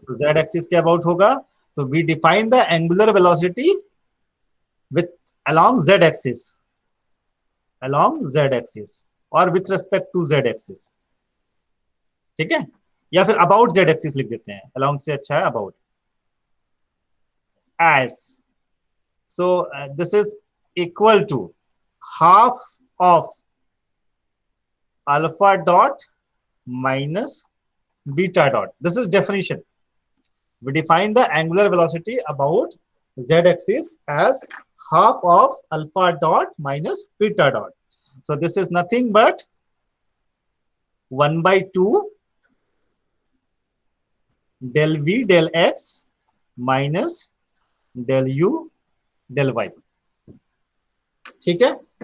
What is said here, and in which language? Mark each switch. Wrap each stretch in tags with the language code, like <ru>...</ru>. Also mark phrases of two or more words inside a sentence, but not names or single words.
<en>तो z axis</en> <hi>के अबाउट होगा, तो</hi> <en>we define the angular velocity with along z axis, और with respect to z axis.</en> <hi>ठीक है। या फिर</hi> <en>about z axis</en> <hi>लिख देते हैं, along से अच्छा है अबाउट।</hi> <en>as so this is equal to half of alpha dot minus beta dot. This is definition. We define the angular velocity about z axis as half of alpha dot minus beta dot. So this is nothing but 1 by 2 del v del x minus del u del y।</en> <hi>ठीक है।</hi>